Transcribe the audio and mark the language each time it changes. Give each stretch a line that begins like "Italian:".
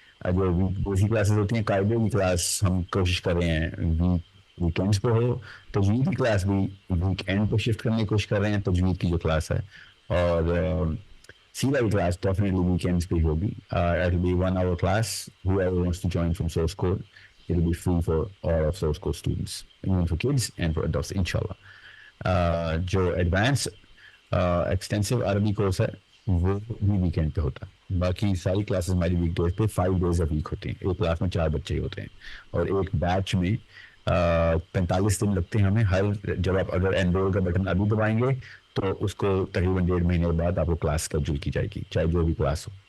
Urdu: جو week classes ہوتی ہیں، قاعدے کی کلاس ہم کوشش کر رہے ہیں ویکینڈس پہ ہو. تجوید کی کلاس بھی ویک اینڈ پہ شفٹ کرنے کی کوشش کر رہے ہیں، تجوید کی جو کلاس ہے. اور سیرا کی کلاس ڈیفینیٹلی ویکینڈس پہ ہی ہوگی.
English: It will be 1 hour class. Whoever wants to join from source code, it will be free for all of source code students, even for kids and for adults, inshallah.
Urdu: جو advance extensive عربی course ہے وہ بھی weekend پہ ہوتا ہے. باقی ساری کلاسز ہماری ویک ڈیز پہ
English: 5 days a week
Urdu: ہوتی ہیں. ایک کلاس میں 4 بچے ہی ہوتے ہیں اور ایک بیچ میں 45 دن لگتے ہیں ہمیں. جب آپ اگر انرول کا بٹن ابھی دبائیں گے تو اس کو تقریباً 1.5 مہینے بعد آپ کو کلاس اسکیڈول کی جائے گی, چاہے جو بھی کلاس ہو.